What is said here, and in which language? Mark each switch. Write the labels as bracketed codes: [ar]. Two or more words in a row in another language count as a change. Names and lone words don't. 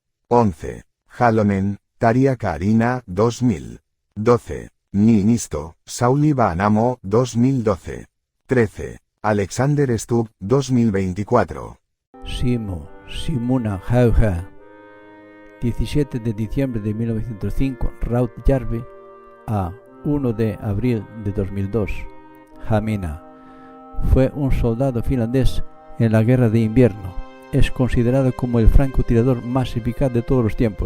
[es] 11. Halonen, Tarja Kaarina, 2000. 12. Niinisto, Sauli Vaanamo, 2012. 13. Alexander Stubb, 2024. Simona Hauha, 17 de diciembre de 1905, Raut Järvi, a 1 de abril de 2002. Hamina fue un soldado finlandés en la Guerra de Invierno. Es considerado como el francotirador más eficaz de todos los tiempos.